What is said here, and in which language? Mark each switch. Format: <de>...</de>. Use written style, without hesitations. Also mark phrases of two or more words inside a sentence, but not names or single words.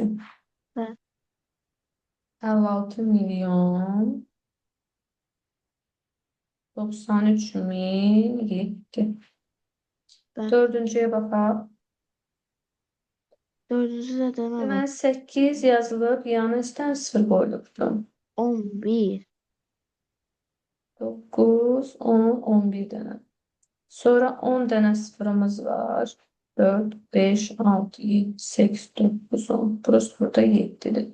<az>Bəli. 56 milyon 93 min 7. Bəli.</az> <tr>Dördüncüye bakalım.</tr> <az>4'üncü də demə</az> <tr>Hemen</tr> <az>bax.</az> <tr>8 yazılıp yanına üstten 0 koyduk. 11. 9, 10, 11 tane.</tr> <az>Sonra 10 dənə sıfırımız var.</az> <tr>4, 5, 6, 7, 8, 9, 10. Burası burada 7'dir.</tr>